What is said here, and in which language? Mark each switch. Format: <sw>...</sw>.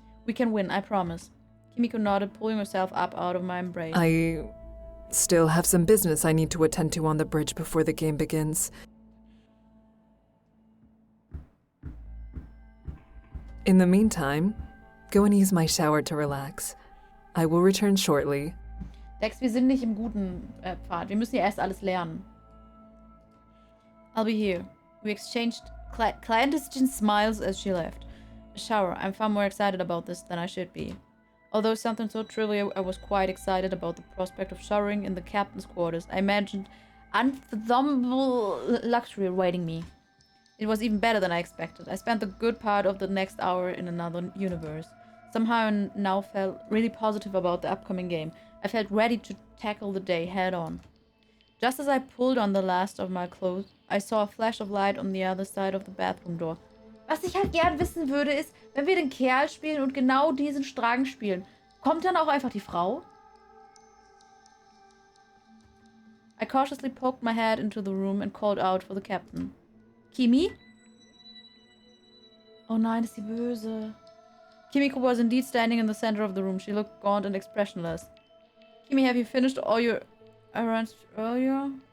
<en>We can win, I promise. Kimiko nodded, pulling herself up out of my embrace. I still have some business I need to attend to on the bridge before the game begins. In the meantime, go and use my shower to relax. I will return shortly.</en> <de>Dex, wir sind nicht im guten Pfad. Wir müssen ja erst alles lernen.</de> <en>I'll be here. We exchanged clandestine smiles as she left. A shower. I'm far more excited about this than I should be. Although something so trivial, I was quite excited about the prospect of showering in the captain's quarters. I imagined unfathomable luxury awaiting me. It was even better than I expected. I spent the good part of the next hour in another universe. Somehow I now felt really positive about the upcoming game. I felt ready to tackle the day head on. Just as I pulled on the last of my clothes, I saw a flash of light on the other side of the bathroom door.</en> <de>Was ich halt gern wissen würde, ist, wenn wir den Kerl spielen und genau diesen Strang spielen, kommt dann auch einfach die Frau?</de> <en>I cautiously poked my head into the room and called out for the captain. Kimi?</en> <de>Oh nein, ist sie böse.</de> <en>Kimiko was indeed standing in the center of the room. She looked gaunt and expressionless. Kimi, have you finished all your errands earlier?</en>